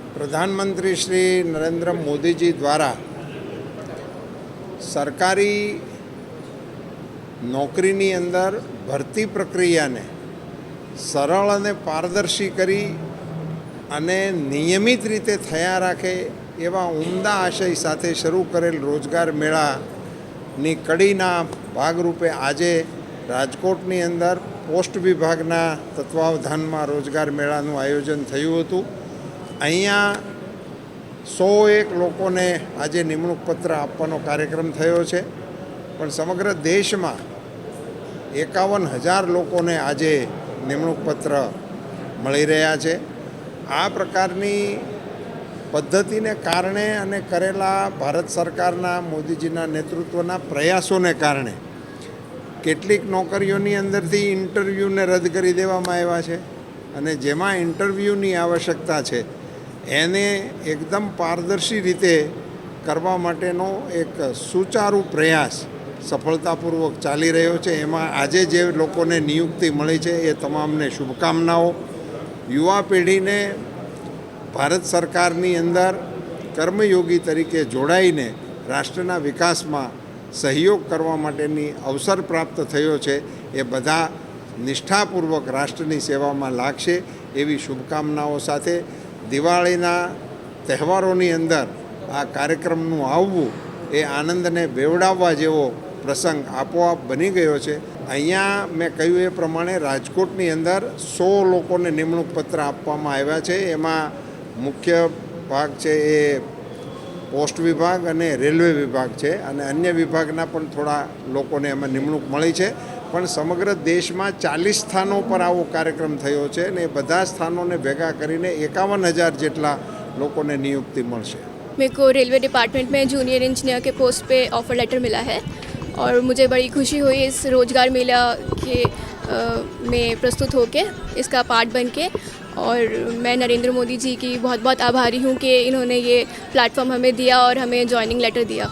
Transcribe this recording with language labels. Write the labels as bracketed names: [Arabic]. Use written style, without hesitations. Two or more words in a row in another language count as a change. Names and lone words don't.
[Gujarati] પ્રધાનમંત્રી શ્રી નરેન્દ્ર મોદી જી દ્વારા સરકારી નોકરીની અંદર ભરતી પ્રક્રિયા ને સરળ અને પારદર્શી કરી અને નિયમિત રીતે થયા રાખે એવા ઉમદા આશય સાથે શરૂ કરેલ રોજગાર મેળાની કડીના ભાગરૂપે આજે રાજકોટની અંદર પોસ્ટ વિભાગના તત્વાવધાનમાં રોજગાર મેળાનું આયોજન થયું હતું। અહીંયા 101 લોકોને આજે નિમણૂક પત્ર આપવાનો કાર્યક્રમ થયો છે, પણ સમગ્ર દેશ માં 51,000 લોકોને આજે નિમણૂક પત્ર મળી રહ્યા છે। આ પ્રકારની પદ્ધતિને કારણે અને કરેલા ભારત સરકારના મોદીજીના નેતૃત્વના પ્રયાસોને કારણે કેટલીક નોકરીઓની અંદરથી ઇન્ટરવ્યૂને રદ કરી દેવામાં આવ્યા છે અને જેમાં ઇન્ટરવ્યૂની આવશ્યકતા છે એને એકદમ પારદર્શી રીતે કરવા માટેનો એક સુચારુ પ્રયાસ સફળતાપૂર્વક ચાલી રહ્યો છે। એમાં આજે જે લોકોને નિયુક્તિ મળી છે એ તમામને શુભકામનાઓ। યુવા પેઢીને ભારત સરકારની અંદર કર્મયોગી તરીકે જોડાઈને રાષ્ટ્રના વિકાસમાં સહયોગ કરવા માટેની અવસર પ્રાપ્ત થયો છે। એ બધા નિષ્ઠાપૂર્વક રાષ્ટ્રની સેવા માં લાગશે એવી શુભકામનાઓં સાથે દિવાળીના તહેવારોની અંદર આ કાર્યક્રમનું આવવું એ આનંદને બેવડાવવા જેવો પ્રસંગ આપોઆપ બની ગયો છે। અહીંયા મૈં કહ્યું એ પ્રમાણે રાજકોટની અંદર 100 લોકોને નિમણૂક પત્ર આપવામાં આવ્યા છે। એમાં મુખ્ય ભાગ છે એ પોસ્ટ વિભાગ અને રેલવે વિભાગ હૈ અને અન્ય વિભાગના પણ થોડા લોકોને એમાં નિમણૂક મળી છે। પણ સમગ્ર દેશ માં 40 સ્થાનો પર આવો કાર્યક્રમ થયો છે ને બધા સ્થાનો ભેગા કરીને 51,000 જેટલા લોકોને નિયુક્તિ મળશે। [Hindi] मेरे को [English] railway department [Hindi] में [English] junior engineer [Hindi] के पोस्ट पे [English] offer letter [Hindi] मिला है और मुझे बड़ी खुशी हुई इस रोज़गार मेला के में प्रस्तुत होके इसका पार्ट बन के। और मैं नरेंद्र मोदी जी की बहुत बहुत आभारी हूँ कि इन्होंने ये प्लेटफॉर्म हमें दिया और हमें [English] joining letter [Hindi] दिया।